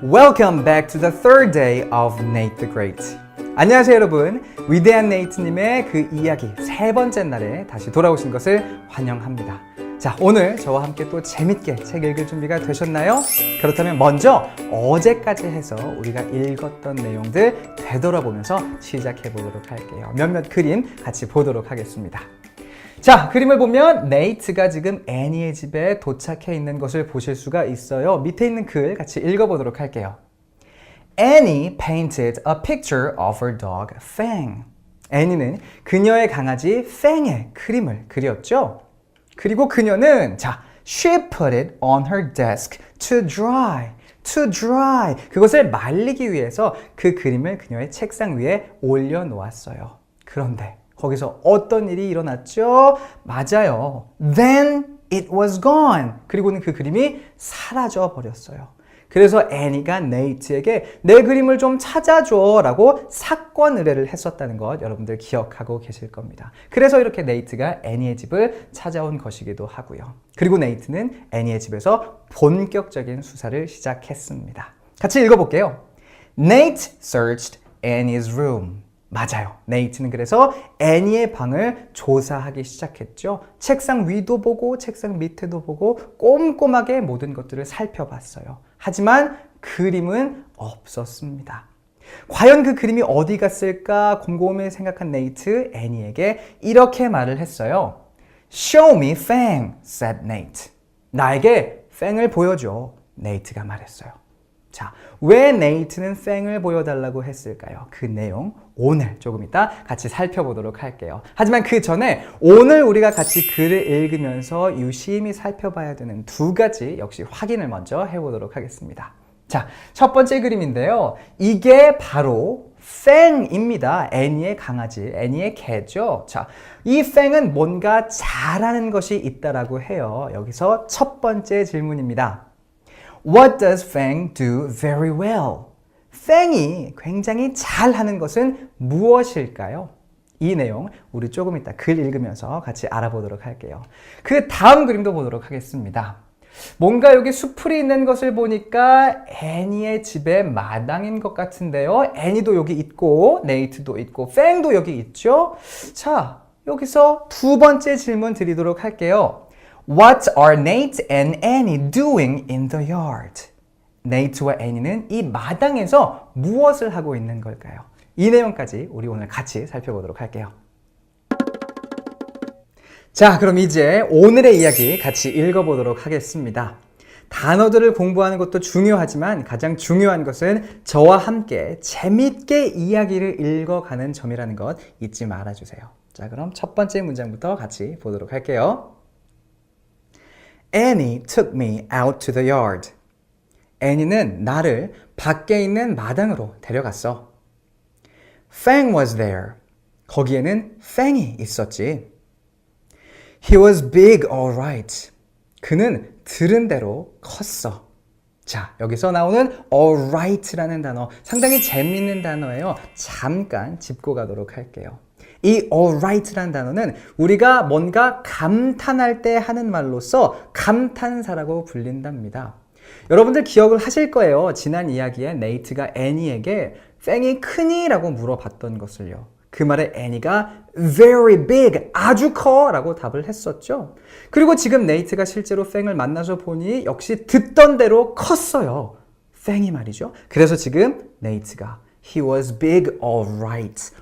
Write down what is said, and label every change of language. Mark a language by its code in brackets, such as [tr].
[en] Welcome back to the third day of Nate the Great. [ko] 안녕하세요 여러분. 위대한 네이트님의 그 이야기 세 번째 날에 다시 돌아오신 것을 환영합니다. 자, 오늘 저와 함께 또 재밌게 책 읽을 준비가 되셨나요? 그렇다면 먼저 어제까지 해서 우리가 읽었던 내용들 되돌아보면서 시작해 보도록 할게요. 몇몇 그림 같이 보도록 하겠습니다. 자, 그림을 보면 네이트가 지금 애니의 집에 도착해 있는 것을 보실 수가 있어요. 밑에 있는 글 같이 읽어보도록 할게요. [en] Annie painted a picture of her dog Fang. [ko] 애니는 그녀의 강아지 Fang의 그림을 그렸죠. 그리고 그녀는 [en] she put it on her desk to dry. To dry. [ko] 그것을 말리기 위해서 그 그림을 그녀의 책상 위에 올려놓았어요. 그런데 거기서 어떤 일이 일어났죠? 맞아요. [en] Then it was gone. [ko] 그리고는 그 그림이 사라져 버렸어요. 그래서 애니가 네이트에게 내 그림을 좀 찾아줘 라고 사건 의뢰를 했었다는 것 여러분들 기억하고 계실 겁니다. 그래서 이렇게 네이트가 애니의 집을 찾아온 것이기도 하고요. 그리고 네이트는 애니의 집에서 본격적인 수사를 시작했습니다. 같이 읽어볼게요. [en] Nate searched Annie's room. [ko] 맞아요. 네이트는 그래서 애니의 방을 조사하기 시작했죠. 책상 위도 보고 책상 밑에도 보고 꼼꼼하게 모든 것들을 살펴봤어요. 하지만 그림은 없었습니다. 과연 그 그림이 어디 갔을까 곰곰이 생각한 네이트, 애니에게 이렇게 말을 했어요. [en] Show me Fang, said Nate. [ko] 나에게 팽을 보여줘, 네이트가 말했어요. 자, 왜 네이트는 팽을 보여달라고 했을까요? 그 내용 오늘 조금 이따 같이 살펴보도록 할게요. 하지만 그 전에 오늘 우리가 같이 글을 읽으면서 유심히 살펴봐야 되는 두 가지 역시 확인을 먼저 해보도록 하겠습니다. 자, 첫 번째 그림인데요. 이게 바로 팽입니다. 애니의 강아지, 애니의 개죠. 자, 이 팽은 뭔가 잘하는 것이 있다라고 해요. 여기서 첫 번째 질문입니다. [en] What does Fang do very well? [ko] 팽이 굉장히 잘하는 것은 무엇일까요? 이 내용 우리 조금 이따 글 읽으면서 같이 알아보도록 할게요. 그 다음 그림도 보도록 하겠습니다. 뭔가 여기 수풀이 있는 것을 보니까 애니의 집의 마당인 것 같은데요. 애니도 여기 있고 네이트도 있고 팽도 여기 있죠. 자, 여기서 두 번째 질문 드리도록 할게요. [en] What are Nate and Annie doing in the yard? [ko] 네이트와 애니는 이 마당에서 무엇을 하고 있는 걸까요? 이 내용까지 우리 오늘 같이 살펴보도록 할게요. 자, 그럼 이제 오늘의 이야기 같이 읽어보도록 하겠습니다. 단어들을 공부하는 것도 중요하지만 가장 중요한 것은 저와 함께 재밌게 이야기를 읽어가는 점이라는 것 잊지 말아주세요. 자, 그럼 첫 번째 문장부터 같이 보도록 할게요. [en] Annie took me out to the yard. [ko] 애니는 나를 밖에 있는 마당으로 데려갔어. [en] Fang was there. [ko] 거기에는 팽이 있었지. [en] He was big, all right. [ko] 그는 들은 대로 컸어. 자, 여기서 나오는 all right라는 단어 상당히 재밌는 단어예요. 잠깐 짚고 가도록 할게요. 이 all right라는 단어는 우리가 뭔가 감탄할 때 하는 말로서 감탄사라고 불린답니다. 여러분들 기억을 하실 거예요. 지난 이야기에 네이트가 애니에게 팽이 크니? 라고 물어봤던 것을요. 그 말에 애니가 very big, 아주 커 라고 답을 했었죠. 그리고 지금 네이트가 실제로 팽을 만나서 보니 역시 듣던 대로 컸어요. 팽이 말이죠. 그래서 지금 네이트가 [en] He was big, all right.